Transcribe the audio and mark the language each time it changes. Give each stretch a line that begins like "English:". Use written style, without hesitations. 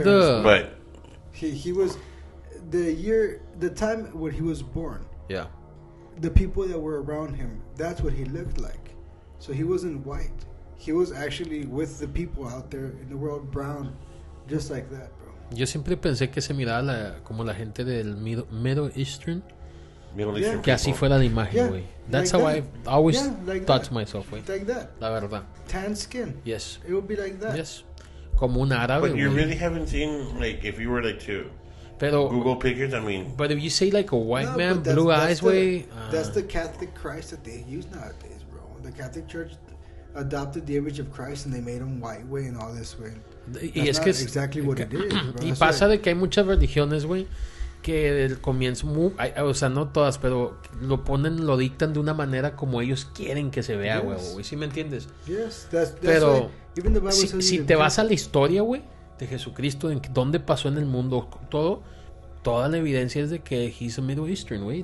English: but he was the time when he was born. Yeah. The people that were around him, that's what he looked like. So he wasn't white. He was actually with the people out there in the world, brown, just like that, bro.
Spanish: Yo siempre pensé que se miraba como la gente del Middle Eastern. Que así fuera la imagen, güey.
English: That's like how I always thought to myself, güey. Like that.
Spanish: La verdad.
English: Tan skin. Yes. It would be like that.
Spanish: Yes. Como un árabe,
English: But you really haven't seen, like, if you were like to Google pictures, I mean. But if you say like a white man, blue eyes, way. That's the Catholic Christ that they use nowadays, bro. The Catholic Church adopted the image of Christ and they made him white, way, and all this, way.
Spanish: Y es que es
English: exactly what it is, bro.
Spanish: Y pasa de que hay muchas religiones, güey, que del comienzo, o sea, no todas, pero lo dictan de una manera como ellos quieren que se vea, güey. ¿Sí me entiendes?
English: Yes,
Spanish: pero si te vas a la historia, güey, de Jesucristo, en dónde pasó en el mundo, toda la evidencia es de que
English: he's a Middle Eastern,
Spanish: güey.